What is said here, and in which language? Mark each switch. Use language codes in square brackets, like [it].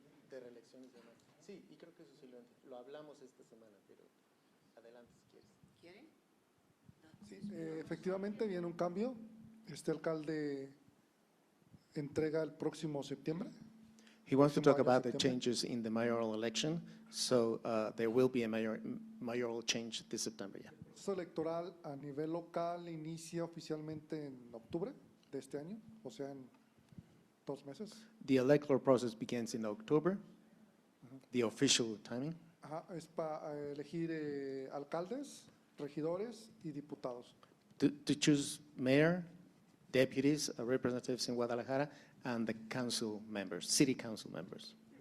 [es] De reelecciones de marzo. Sí, y creo que eso sí lo hablamos esta semana, pero adelante si quieres. ¿Quieren? Sí, efectivamente viene un cambio. Este alcalde entrega el próximo septiembre. [en] He wants to talk [es] Próximo año, [en] about the [es] septiembre. [en] changes in the mayoral election, so there will be a mayoral change this September, yeah. [es] El proceso electoral a nivel local inicia oficialmente en octubre de este año, o sea, en 2 meses. [en] The electoral process begins in October, the official timing. [es] Ajá, es para elegir alcaldes, regidores y diputados. [en] To choose mayor, deputies, representatives in Guadalajara, and the council members, city council members.